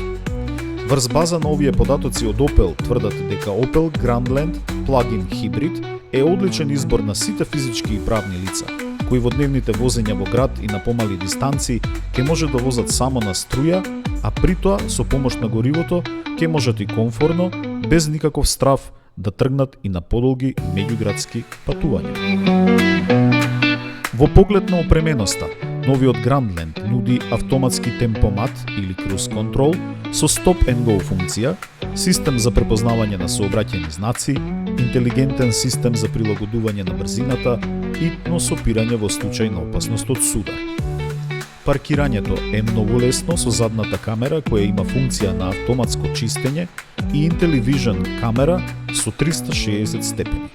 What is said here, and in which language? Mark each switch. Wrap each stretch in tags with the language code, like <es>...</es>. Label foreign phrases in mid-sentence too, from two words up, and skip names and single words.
<mk>Врз база на овие податоци од Opel тврдат дека Opel Grandland плагин хибрид е одличен избор на сите физички и правни лица, кои во дневните возења во град и на помали дистанции ќе може да возат само на струја, а при тоа со помош на горивото ќе можат и комфорно, без никаков страв, да тргнат и на подолги меѓуградски патувања. Во поглед на опременоста, новиот Grandland нуди автоматски темпомат или</mk> <en>cruise control</en> <mk>со</mk> <en>stop and go</en> <mk>функција, систем за препознавање на сообраќајни знаци, интелигентен систем за прилагодување на брзината и носопирање во случај на опасност од судар. Паркирањето е многу лесно со задната камера која има функција на автоматско чистење и IntelliVision камера со 360 степени.</mk>